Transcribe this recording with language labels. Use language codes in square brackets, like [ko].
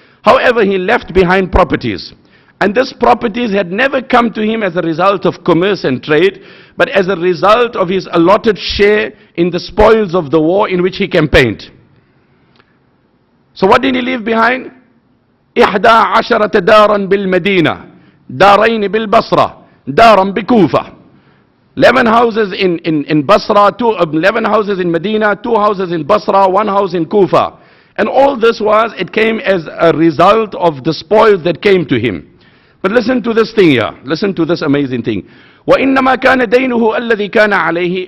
[en] However, he left behind properties. And these properties had never come to him as a result of commerce and trade, but as a result of his allotted share in the spoils of the war in which he campaigned. So what did he leave behind? [ar] 11 دارا بالمدينة دارين بالبصرة دارا بكوفة. [en] 11 houses in Basra, 11 houses in Medina, 2 houses in Basra, 1 house in Kufa. And all this it came as a result of the spoils that came to him. But listen to this thing here. Listen to this amazing thing. [ar] وَإِنَّمَا كَانَ دَيْنُهُ الَّذِي كَانَ عَلَيْهِ.